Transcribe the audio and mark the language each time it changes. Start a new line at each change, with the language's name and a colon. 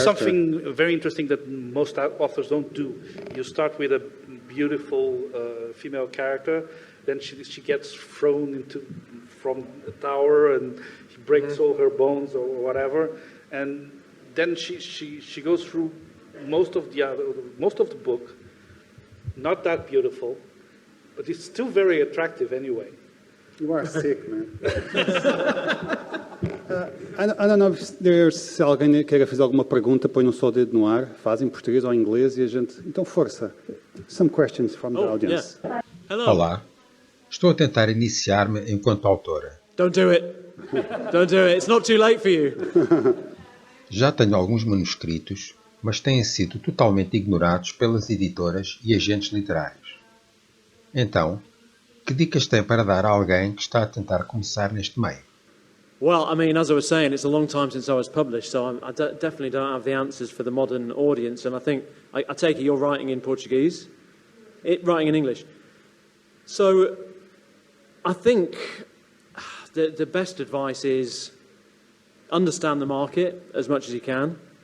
English: something very interesting that most authors don't do. You start with a beautiful female character, then she gets thrown from a tower and she breaks all her bones or whatever, and then she goes through most of the book, not that beautiful, but it's still very attractive anyway. You are sick, man. I don't know
Portuguese: se alguém queira fazer alguma pergunta, põe um só o dedo no ar, faz em português ou em inglês e a gente... Então, força.
English: Some questions from the audience. Yeah. Hello.
Portuguese: Olá, estou a tentar iniciar-me enquanto autora.
English: Don't do it. Don't do it. It's not too late for you.
Portuguese: Já tenho alguns manuscritos, mas têm sido totalmente ignorados pelas editoras e agentes literários. Então, que dicas tem para dar a alguém que está a tentar começar neste meio?
English: Well, I mean, as I was saying, it's a long time since I was published, so I definitely don't have the answers for the modern audience. And I think, I take it you're writing in Portuguese, writing in English. So I think the best advice is understand the market as much as you can.